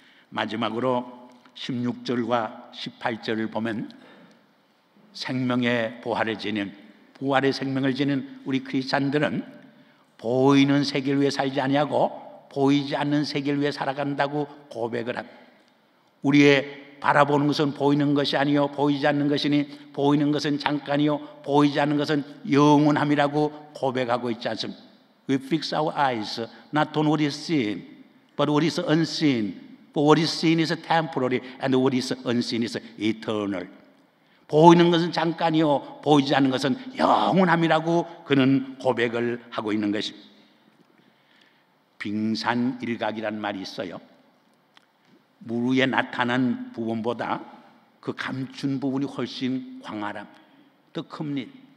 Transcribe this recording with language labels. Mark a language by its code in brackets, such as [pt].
[ko] 마지막으로 16절과 18절을 보면 생명의 부활을 지닌, 부활의 생명을 지닌 우리 크리스찬들은 보이는 세계를 위해 살지 아니하고 보이지 않는 세계를 위해 살아간다고 고백을 합니다. 우리의 바라보는 것은 보이는 것이 아니요 보이지 않는 것이니 보이는 것은 잠깐이요 보이지 않는 것은 영원함이라고 고백하고 있지 않습니까? [en] We fix our eyes not on what is seen but what is unseen. For what is seen is temporary and what is unseen is eternal. [ko] 보이는 것은 잠깐이요 보이지 않는 것은 영원함이라고 그는 고백을 하고 있는 것입니다. 빙산일각이라는 말이 있어요. 물 위에 나타난 부분보다 그 감춘 부분이 훨씬 광활함, 더 큽니다.